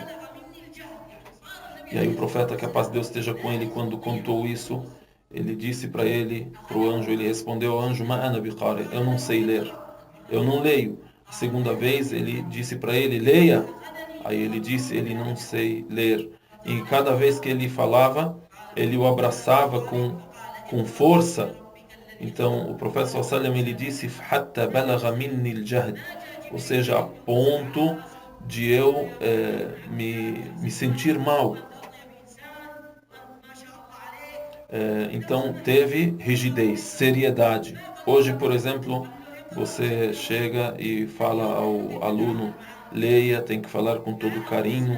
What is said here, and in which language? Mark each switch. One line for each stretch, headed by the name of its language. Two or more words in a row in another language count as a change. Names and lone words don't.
Portuguese: E aí o profeta, que a paz de Deus esteja com ele, quando contou isso, ele disse para ele, para o anjo, ele respondeu ao anjo,
Arabic: ما أنا بقارئ,
Portuguese: eu não sei ler, eu não leio. A segunda vez ele disse para ele, leia. Aí ele disse, ele não sei ler. E cada vez que ele falava, ele o abraçava com força. Então o profeta
Arabic: صلى الله عليه وسلم,
Portuguese: ele disse,
Arabic: حتى بلغ مني الجهد,
Portuguese: ou seja, a ponto de eu me sentir mal. Então teve rigidez, seriedade. Hoje, por exemplo, você chega e fala ao aluno, leia, tem que falar com todo carinho.